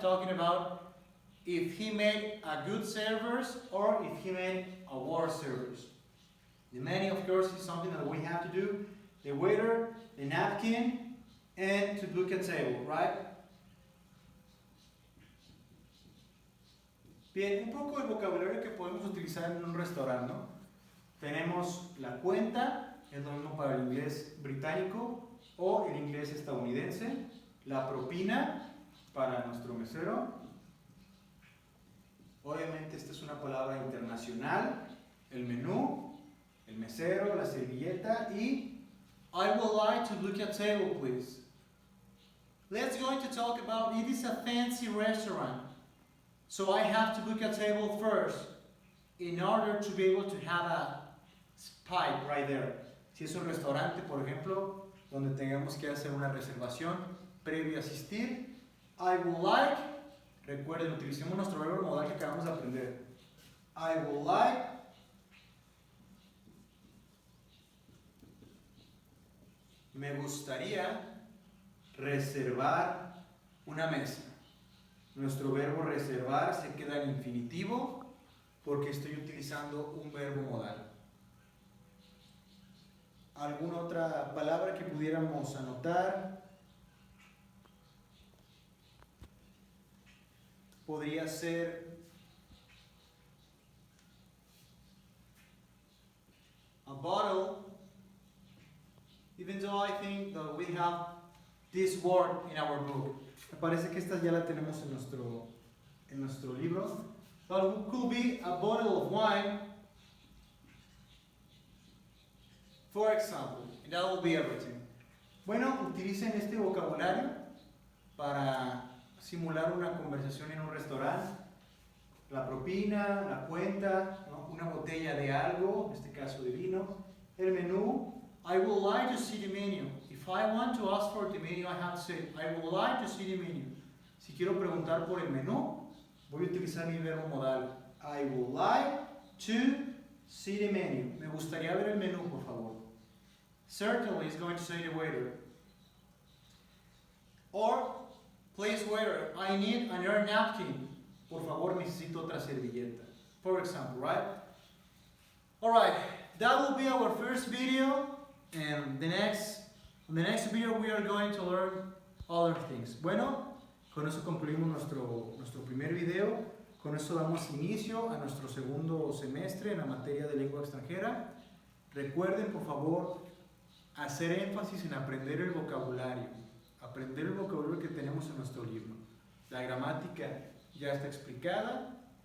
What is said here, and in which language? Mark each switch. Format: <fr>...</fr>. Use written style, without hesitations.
<en>Talking about if he made a good service or if he made a worse service. The menu, of course, is something that we have to do. The waiter, the napkin, and to book a table, right?</en> <es>Bien, un poco el vocabulario que podemos utilizar en un restaurante, ¿no? Tenemos la cuenta, es lo mismo para el inglés británico o el inglés estadounidense. La propina para nuestro mesero. Obviamente esta es una palabra internacional. El menú, el mesero, la servilleta y</es> <en>I would like to book a table, please. Let's going to talk about it is a fancy restaurant. So I have to book a table first in order to be able to have a spike right there.</en> <es>Si es un restaurante, por ejemplo, donde tengamos que hacer una reservación previo a asistir,</es> <en>I would like,</en> <es>recuerden, utilicemos nuestro verbo modal que acabamos de aprender.</es> <en>I would like</en> <es>me gustaría reservar una mesa. Nuestro verbo reservar se queda en infinitivo porque estoy utilizando un verbo modal. ¿Alguna otra palabra que pudiéramos anotar?</es> <en>Podría ser a bottle, even though I think that we have this word in our book.</en> <es>Me parece que esta ya la tenemos en nuestro libro.</es> <en>But it could be a bottle of wine, for example, and that will be everything.</en> <es>Bueno, utilicen este vocabulario para simular una conversación en un restaurante, la propina, la cuenta, ¿no? Una botella de algo, en este caso de vino, el menú.</es> <en>I would like to see the menu. If I want to ask for the menu, I have to say, I would like to see the menu.</en> <es>Si quiero preguntar por el menú, voy a utilizar mi verbo modal.</es> <en>I would like to see the menu.</en> <es>Me gustaría ver el menú, por favor.</es> <en>Certainly is going to say the waiter. Or, please waiter, I need another napkin.</en> <es>Por favor, necesito otra servilleta.</es> <en>For example, right? Alright, that will be our first video. And the next video we are going to learn other things.</en> <es>Bueno, con eso concluimos nuestro primer video. Con eso damos inicio a nuestro segundo semestre en la materia de lengua extranjera. Recuerden, por favor, hacer énfasis en aprender el vocabulario. Aprender el vocabulario que tenemos en nuestro libro. La gramática ya está explicada.</es>